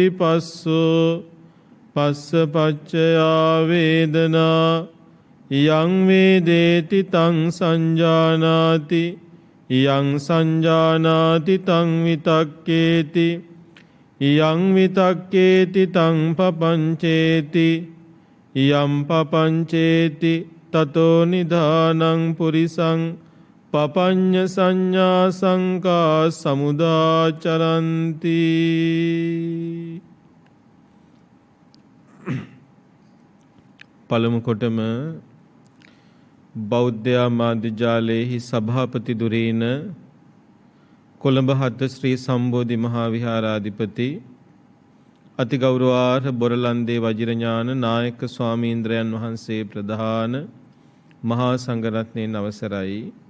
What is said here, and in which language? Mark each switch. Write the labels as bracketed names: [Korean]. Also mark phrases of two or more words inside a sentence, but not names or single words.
[Pali] පස්සෝ පස්ස පච්චයා වේදනා යං වේදේති තං සංජානාති යං සංජානාති තං විතක්කේති යං විතක්කේති තං පපංචේති යම් පපංචේති තතෝ නිධානං පුරිසං පපඤ්ඤ සංඥා සංකා සමුදාචරಂತಿ. [Sinhala] පළමු කොටම බෞද්ධ මාධ්‍ය ජාලයේහි සභාපති දුරේන කොළඹ හත් ශ්‍රී සම්බෝධි මහා විහාරාධිපති අතිගෞරවාර්හ බොරලන්දේ වජිරඥාන නායක ස්වාමීන්ද්‍රයන් වහන්සේ ප්‍රධාන මහා සංඝරත්නයන් අවසරයි.